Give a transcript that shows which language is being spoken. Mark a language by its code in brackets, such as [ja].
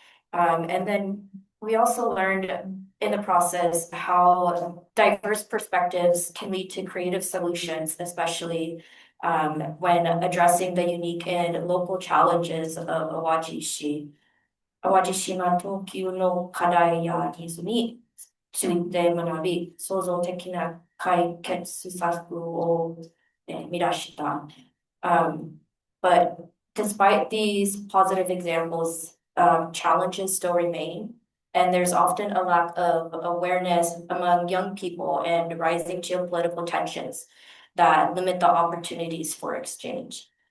[en] And then we also learned in the process how diverse perspectives can lead to creative solutions, especially when addressing the unique and local challenges of Awajishi. [ja] 淡路島等級の課題やニーズについて学び、創造的な解決策を見出した。 [en] But despite these positive examples, challenges still remain, and there's often a lack of awareness among young people and rising geopolitical tensions that limit the opportunities for exchange.